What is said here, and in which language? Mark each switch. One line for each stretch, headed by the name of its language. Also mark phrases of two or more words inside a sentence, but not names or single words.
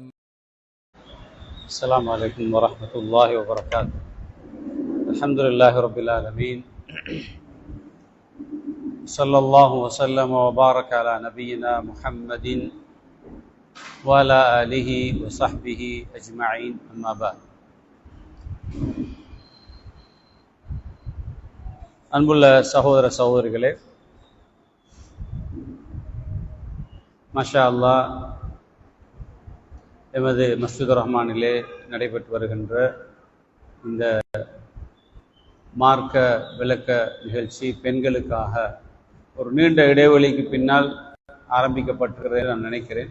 Arabic: السلام عليكم ورحمة الله وبركاته. الحمد لله رب العالمين. صلى الله وسلم وبارك على نبينا محمد وعلى آله وصحبه أجمعين. أما بعد.
Tamil: அன்புள்ள சகோதர சகோதரிகளே,
Arabic: ما شاء الله,
Tamil: எமது மஸ்ஜிதுர் ரஹ்மானிலே நடைபெற்று வருகின்ற இந்த மார்க்க விளக்க நிகழ்ச்சி பெண்களுக்காக ஒரு நீண்ட இடைவெளிக்கு பின்னால் ஆரம்பிக்கப்பட்டிருக்கிறது நான் நினைக்கிறேன்.